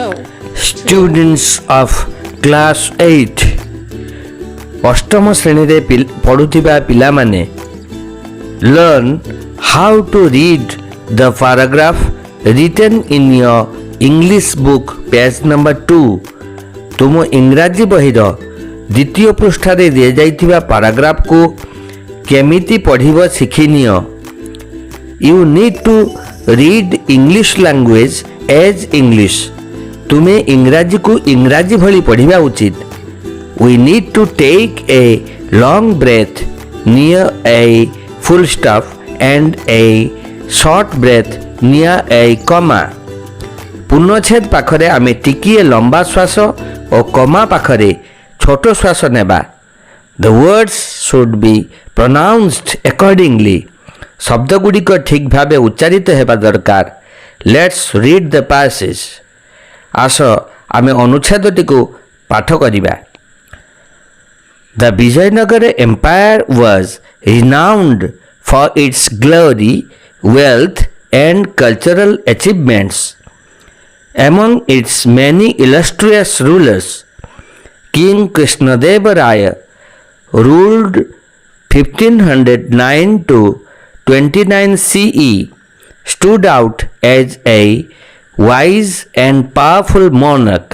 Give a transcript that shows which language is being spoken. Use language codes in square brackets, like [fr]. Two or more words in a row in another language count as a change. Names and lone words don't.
[en] Students of class 8 [or] ଅଷ୍ଟମ ଶ୍ରେଣୀରେ ପଢୁଥିବା ପିଲାମାନେ [en] learn how to read the paragraph written in your English book page number 2 [or] ତୁମ ଇଂରାଜୀ ବହିର ଦ୍ୱିତୀୟ ପୃଷ୍ଠାରେ ଦିଆଯାଇଥିବା ପାରାଗ୍ରାଫକୁ କେମିତି ପଢ଼ିବ ଶିଖିନିଅ। [en] You need to read English language as English. [or] ତୁମେ ଇଂରାଜୀକୁ ଇଂରାଜୀ ଭଳି ପଢ଼ିବା ଉଚିତ। [en] We need to take a long breath near a full stop and a short breath near a comma. [or] ପୂର୍ଣ୍ଣଚ୍ଛେଦ ପାଖରେ ଆମେ ଟିକିଏ ଲମ୍ବା ଶ୍ୱାସ ଓ କମା ପାଖରେ ଛୋଟ ଶ୍ୱାସ ନେବା। [en] The words should be pronounced accordingly. [or] ଶବ୍ଦଗୁଡ଼ିକ ଠିକ୍ ଭାବେ ଉଚ୍ଚାରିତ ହେବା ଦରକାର। [en] Let's read the passage. [or] ଆସ ଆମେ ଅନୁଚ୍ଛେଦଟିକୁ ପାଠ କରିବା। [en] The Vijayanagara Empire was renowned for its glory, wealth, and cultural achievements. Among its many illustrious rulers, King Krishnadeva Raya ruled 1509 to 29 CE, stood out as a wise and powerful monarch.